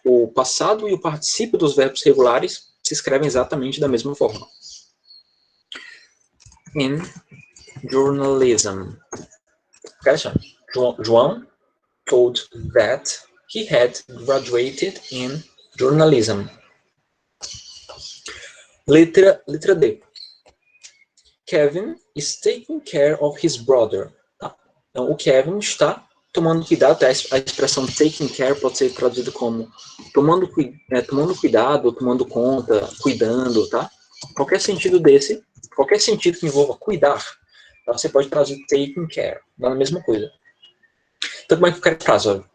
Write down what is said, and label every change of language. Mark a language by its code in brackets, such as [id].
[pt] O passado e o particípio dos verbos regulares se escrevem exatamente da mesma forma. [en] In journalism. Okay, so João told that he had graduated in journalism. [pt] Letra D. [en] Kevin is taking care of his brother. [pt] Tá? Então, o Kevin está tomando cuidado. Tá? A expressão [en] taking care [pt] pode ser traduzida como tomando cuidado, tomando conta, cuidando, tá? Qualquer sentido desse, qualquer sentido que envolva cuidar, tá? Você pode traduzir [en] taking care, [pt] dá a mesma coisa. Então, como é que fica a frase?